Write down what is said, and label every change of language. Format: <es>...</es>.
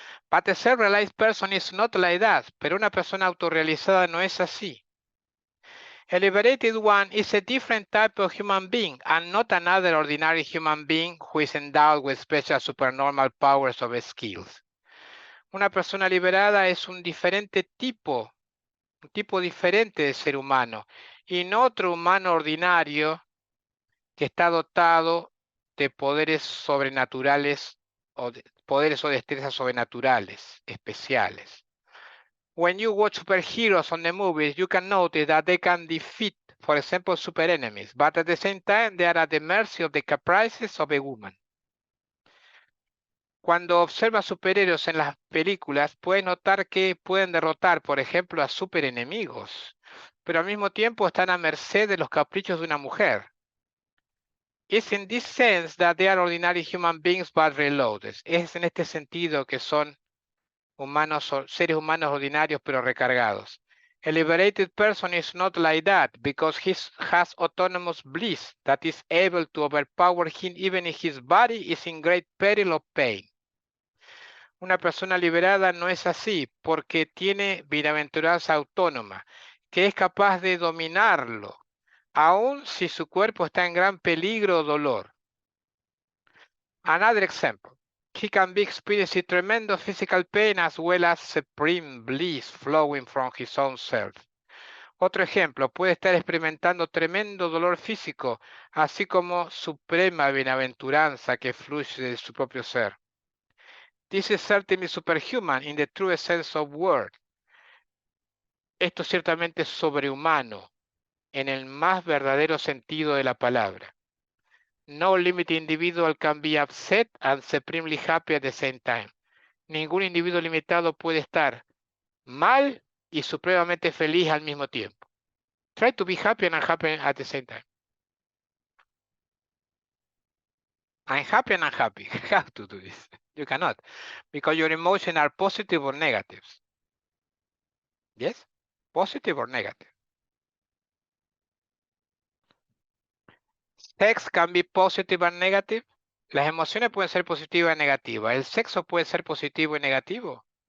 <en>But a self-realized person is not like that,</en> <es>pero una persona autorrealizada no es así.</es> <en>A liberated one is a different type of human being and not another ordinary human being who is endowed with special supernormal powers or skills.</en> <es>Una persona liberada es un tipo diferente de ser humano y no otro humano ordinario que está dotado de poderes sobrenaturales o poderes o destrezas sobrenaturales especiales.</es> <en>When you watch superheroes on the movies, you can notice that they can defeat, for example, super enemies, but at the same time, they are at the mercy of the caprices of a woman.</en> <es>Cuando observas superhéroes en las películas, puedes notar que pueden derrotar, por ejemplo, a superenemigos, pero al mismo tiempo están a merced de los caprichos de una mujer.</es> <en>It's in this sense that they are ordinary human beings but reloaded.</en> <es>Es en este sentido que son seres humanos ordinarios pero recargados.</es> <en>A liberated person is not like that because he has autonomous bliss that is able to overpower him even if his body is in great peril of pain.</en> <es>Una persona liberada no es así porque tiene bienaventuranza autónoma, que es capaz de dominarlo, aun si su cuerpo está en gran peligro o dolor.</es> <en>Another example. He can be experiencing tremendous physical pain as well as supreme bliss flowing from his own self.</en> <es>Otro ejemplo, puede estar experimentando tremendo dolor físico, así como suprema bienaventuranza que fluye de su propio ser.</es> <en>This is certainly superhuman in the truest sense of word.</en> <es>Esto ciertamente es sobrehumano en el más verdadero sentido de la palabra.</es> <en>No limited individual can be upset and supremely happy at the same time.</en> <es>Ningún individuo limitado puede estar mal y supremamente feliz al mismo tiempo.</es> <en>Try to be happy and unhappy at the same time. I'm happy and unhappy. How to do this? You cannot, because your emotions are positive or negative. Yes? Positive or negative. Sex can be positive and negative.</en> <es>Las emociones pueden ser positivas y negativas. ¿El sexo puede ser positivo y negativo?</es>